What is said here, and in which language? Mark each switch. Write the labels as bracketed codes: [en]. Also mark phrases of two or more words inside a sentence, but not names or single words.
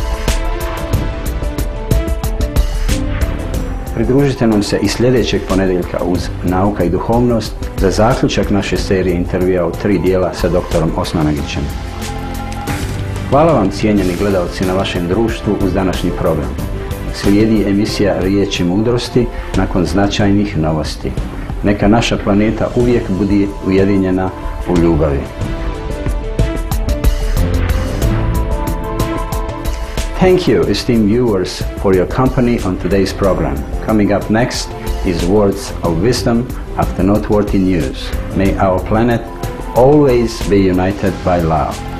[bs] Pridružite nam se i sljedećeg ponedjeljka uz Nauka i duhovnost za zaključak naše serije intervjua u 3 dijela sa doktorom Osmanagićem. Hvala vam, cijenjeni gledalci, na vašem društvu uz današnji program. Slijedi emisija Riječi mudrosti nakon značajnih novosti. Neka naša planeta uvijek bude ujedinjena u ljubavi. [en] Thank you, esteemed viewers, for your company on today's program. Coming up next is Words of Wisdom after noteworthy news. May our planet always be united by love.